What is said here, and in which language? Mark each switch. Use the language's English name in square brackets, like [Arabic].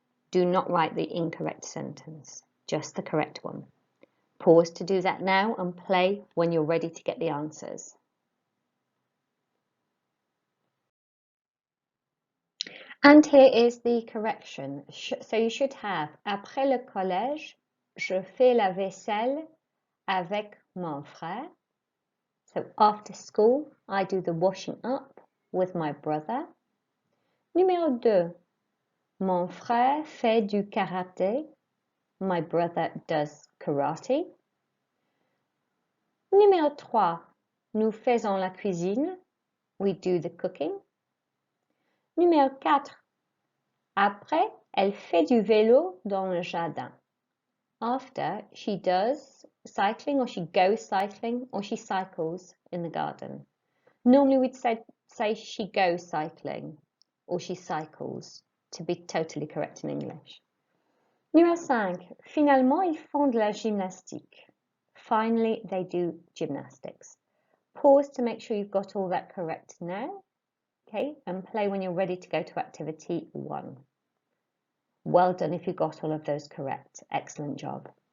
[English] Do not write the incorrect sentence, just the correct one. Pause to do that now and play when you're ready to get the answers. And here is the correction. So you should have, [French] après le collège, je fais la vaisselle avec mon frère. [English] So after school, I do the washing up with my brother. [French] Numéro 2, mon frère fait du karaté. [English] My brother does karate. [French] Numéro 3, nous faisons la cuisine. [English] We do the cooking. [French] Numéro 4, après, elle fait du vélo dans le jardin. [English] After, she does cycling or she goes cycling or she cycles in the garden. Normally we'd say she goes cycling or she cycles to be totally correct in English. [French] Numéro 5. Finalement, ils font de la gymnastique. [English] Finally, they do gymnastics. Pause to make sure you've got all that correct now. Okay, and play when you're ready to go to activity 1. Well done if you got all of those correct. Excellent job.